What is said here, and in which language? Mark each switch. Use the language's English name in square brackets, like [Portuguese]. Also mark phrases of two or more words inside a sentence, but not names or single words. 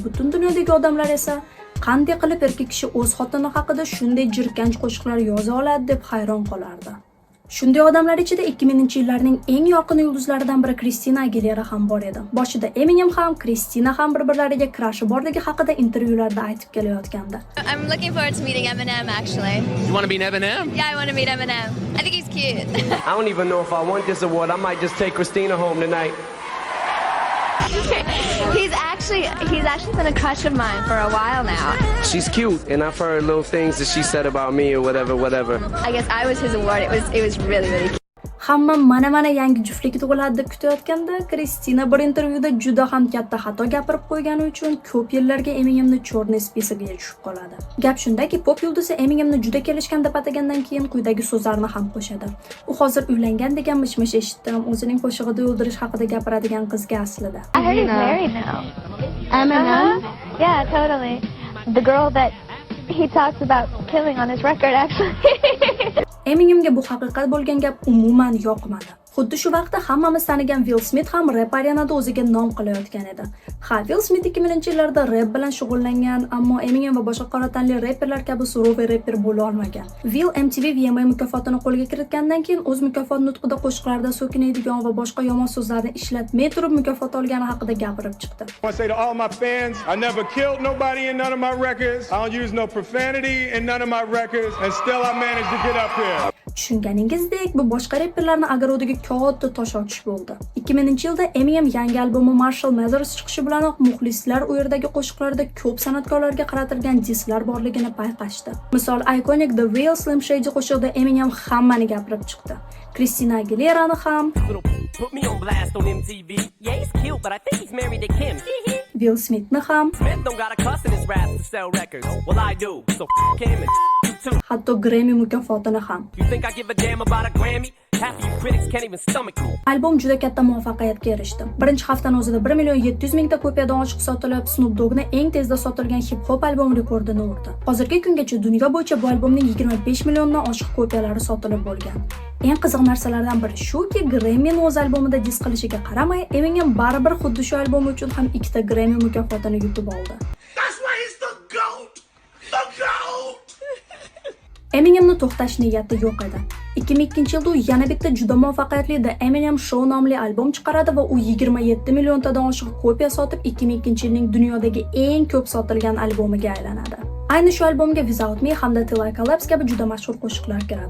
[Uzbek] Butun dunyodagi odamlar esa qanday qilib erkak kishi o'z xotini haqida shunday jirkanch qo'shiqlar yoza oladi deb hayron qolardi. Shunday odamlar ichida 2000-yillarning eng yorqin yulduzlaridan biri Christina Aguilera ham bor edi. Boshida Eminem ham, Christina ham bir-birlariga crush borligi haqida intervyularda aytib kelayotgandi. [English] I'm looking forward to meeting Eminem actually. You want to meet Eminem? Yeah, I want to meet Eminem. I think he's cute. I don't even know if I want this award. I might just take Christina home tonight. He's actually been a crush of mine for a while now. She's cute, and I've heard little things that she said about me or whatever. I guess I was his award. It was really cute. [Uzbek] Hamma mana yangi juftlik tug'iladi deb kutayotganda, Kristina bir intervyuda juda ham katta xato gapirib qo'ygani uchun ko'p yillarga Eminemni [Russian] чёрный список [Uzbek] tushib qoladi. Gap shundaki, pop yulduzi Eminemni juda kelishgan deb atagandan keyin quyidagi so'zlarni ham qo'shadi. U hozir uylangan degan mish-mish eshitdim. O'zining qo'shig'ida o'ldirish haqida gapiradigan qizga aslida. [English] I heard he's married now. Eminem? Yeah, totally. The girl that he talks about killing on his record actually. [Uzbek] Eminemga bu haqiqat bo'lgan gap umuman yoqmadi. Xuddi shu vaqtda hammamiz tanigan Will Smith ham rap arenada o'ziga nom qilayotgan edi. Ha, Will Smith 2000-yillarda rap bilan shug'ullangan, ammo Eminem va boshqa qora tanli rapperlar kabi suroviy rapper bo'la olmagan. Will MTV VMA mukofotini qo'lga kiritgandan keyin o'z mukofot nutqida qo'shiqlarda so'kinadigan va boshqa yomon so'zlarni ishlatmay turib mukofot olgani haqida gapirib chiqdi. [English] I want to say to all my fans, I never killed nobody in none of my records. I don't use no profanity in none of my records, and still I managed to get up here. [Uzbek] Tushunganingizdek, bu boshqa rapperlarni agarodiga katta tosh otish bo'ldi. 2000-yilda Eminem yangi albomi Marshall Mathers chiqishi bilanoq muxlislar u yerdagi qo'shiqlarda ko'p san'atkorlarga qaratilgan dislar borligini payqashdi. Misol, iconic The Real Slim Shady qo'shig'ida Eminem hammani gapirib chiqdi. Christina Aguilerani ham, [English] Put me on blast on MTV. Yeah, he's cute, but I think he's married to Kim. [Uzbek] Will Smithni ham, [English] Smith don't got a cuss in his rap to sell records. Well, I do, so him and you too. [Uzbek] hatto Grammy mukofotini ham. [English] You think I give a damn about a Grammy? Half of you critics can't even stomach me. [Uzbek] Albom juda katta muvaffaqiyatga erishdi. Birinchi haftani o'zida 1,700,000 ta kopiyadan oshiq sotilib, Snoop Dogg'ni eng tezda sotilgan hip-hop albom rekordini urdi. Hozirgi kungacha dunyo bo'yicha bu albomning 25 milliondan oshiq kopiyalari sotilib bo'lgan. Eng qiziq narsalardan biri shuki, Grammy'ni o'z albomida disk qilishiga qaramay, Eminem baribir xuddi shu albom uchun ham ikkita Grammy mukofotini yutib oldi. [English] That's why he's the GOAT! The GOAT! [Uzbek] Eminemni to'xtash niyati yo'q edi. 2002-yilda u yana bitta juda muvaffaqiyatli The Eminem Show nomli albom chiqaradi va u 27 milliontadan oshiq kopiya sotib 2002-yilning dunyodagi eng ko'p sotilgan albomiga aylanadi. Ayni shu albomga Without Me hamda Till I Collapse kabi juda mashhur qo'shiqlar kiradi.